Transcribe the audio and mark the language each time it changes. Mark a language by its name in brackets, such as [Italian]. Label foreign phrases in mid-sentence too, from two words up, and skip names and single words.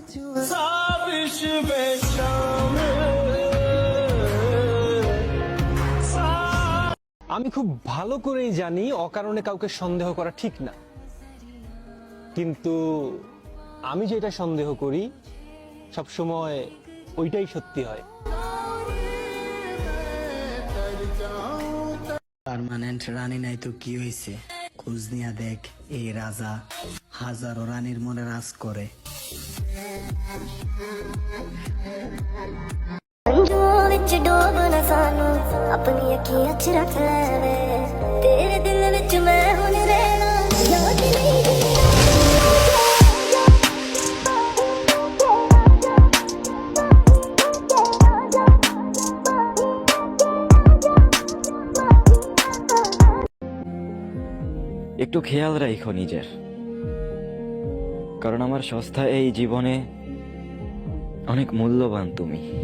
[Bangla] আমি খুব ভালো করেই জানি অকারণে কাউকে সন্দেহ করা ঠিক না, কিন্তু আমি যেটা সন্দেহ করি সবসময় ওইটাই সত্যি হয়। পার্মানেন্ট রানী নাই তো কি হয়েছে, খোঁজ নিয়া দেখ, এই রাজা হাজারো রানীর মনে রাজ করে। [Punjabi] ਅਪਣੀ ਅੱਖੀਆਂ ਚ ਰੱਖ ਲੈ ਤੇਰੇ ਦਿਲ ਵਿਚ ਮੈਂ ਹੁਣ ਰਹਿਣਾ [Hindi] याद नहीं। [Bangla] একটু খেয়াল রাখো নিজের, কারণ আমার সস্তা এই জীবনে অনেক মূল্যবান তুমি।